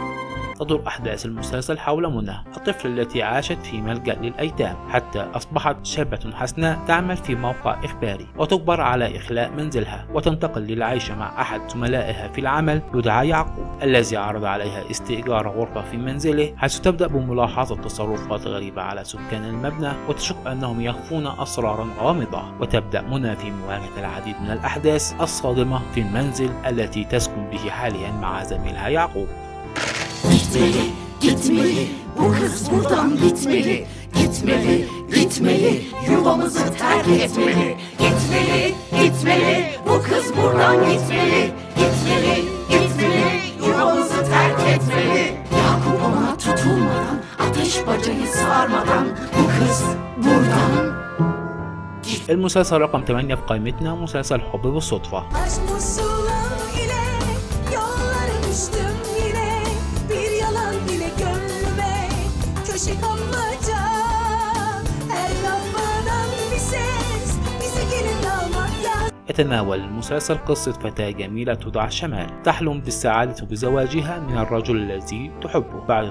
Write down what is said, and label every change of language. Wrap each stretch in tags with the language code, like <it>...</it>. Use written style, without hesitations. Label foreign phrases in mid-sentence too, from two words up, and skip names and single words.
<ar>تدور أحداث المسلسل حول منى الطفلة التي عاشت في ملجأ للأيتام حتى أصبحت شابة حسناء تعمل في موقع إخباري، وتجبر على إخلاء منزلها وتنتقل للعيش مع أحد زملائها في العمل يدعى يعقوب الذي عرض عليها استئجار غرفة في منزله، حيث تبدأ بملاحظة تصرفات غريبة على سكان المبنى وتشك أنهم يخفون أسرارا غامضة، وتبدأ منى في مواجهة العديد من الأحداث الصادمة في المنزل التي تسكن به حاليا مع زميلها يعقوب.</ar> <tr>Gitmeli, gitmeli, bu kız buradan gitmeli. Gitmeli, gitmeli, yuvamızı terk etmeli. Gitmeli, gitmeli, bu kız buradan gitmeli. Gitmeli, gitmeli, yuvamızı terk etmeli. Yakup ona tutulmadan, ateş bacayı sarmadan, bu kız buradan.</tr> <ar>المسلسل رقم 8 في قائمتنا مسلسل حب بالصدفة. يتناول المسلسل قصة فتاة جميلة تدعى شمال تحلم بالسعادة بزواجها من الرجل الذي تحبه بعد</ar>